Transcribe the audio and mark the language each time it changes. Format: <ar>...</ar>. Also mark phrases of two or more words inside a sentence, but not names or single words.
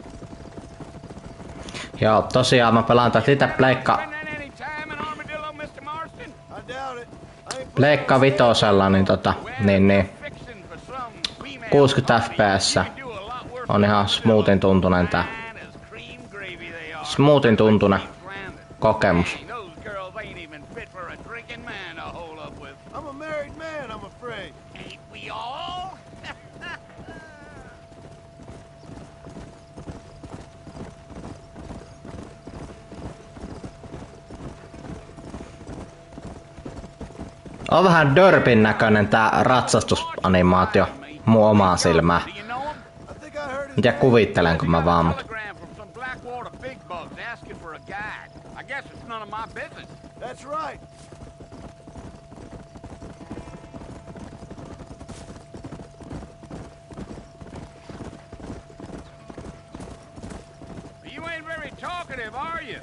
<fi>Joo, tosiaan mä pelaan tätä itse pleikka Pleikka vitosella, niin niin 60 fps on ihan smoothin tuntunen tää. Smoothin tuntunen kokemus.</fi> <en>I'm a married man, I'm afraid. Ain't we all?</en> <fi>On vähän Dörpin näköinen tää ratsastusanimaatio mun omaa silmää. En tiedä kuvittelenko mä vaan, mut.</fi> <en>That's right. You ain't very talkative, are you?</en>